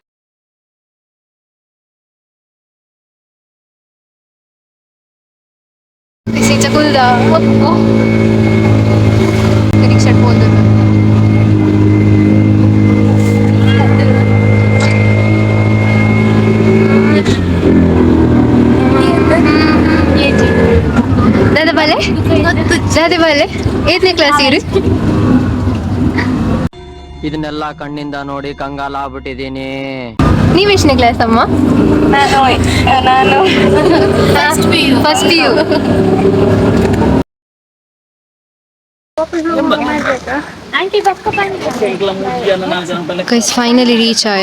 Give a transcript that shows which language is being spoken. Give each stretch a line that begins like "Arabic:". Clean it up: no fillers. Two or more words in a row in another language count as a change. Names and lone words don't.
Tulu: ಕುಲ್ದ ರಿಕ್ಷಾ ಹೋದ ದಾದ ಬಾಲೆ ಏತನೇ ಕ್ಲಾಸ್ ಇರು
Kannada: ಇದನ್ನೆಲ್ಲ ಕಣ್ಣಿಂದ ನೋಡಿ ಕಂಗಾಲ ಆಗ್ಬಿಟ್ಟಿದೀನಿ. ನೀವ್ ಎಷ್ಟನೇ ಕ್ಲಾಸ್ ಅಮ್ಮ? ನಾನು
English: first PU. finally reach ಆಯ.